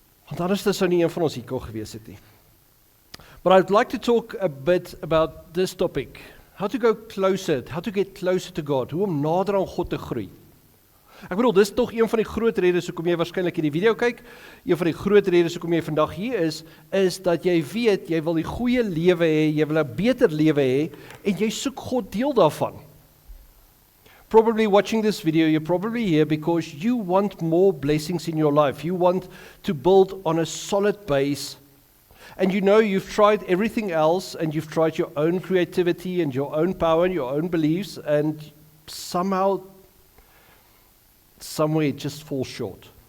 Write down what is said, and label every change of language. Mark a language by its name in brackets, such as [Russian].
[Afrikaans] Want anders sou nie een van ons hier kon gewees het nie. [English] But I'd like to talk a bit about this topic. How to go closer, how to get closer to God, [Afrikaans] hoe om nader aan God te groei. Ek bedoel, dis tog een van die groot redes hoekom jy waarskynlik hierdie video kyk. Een van die groot redes hoekom jy vandag hier is dat jy weet, jy wil die goeie lewe hê, jy wil 'n beter lewe hê, en jy soek God deel daarvan. [English] Probably watching this video, you're probably here because you want more blessings in your life. You want to build on a solid base, and you know you've tried everything else, and you've tried your own creativity and your own power and your own beliefs, and somewhere it just falls short.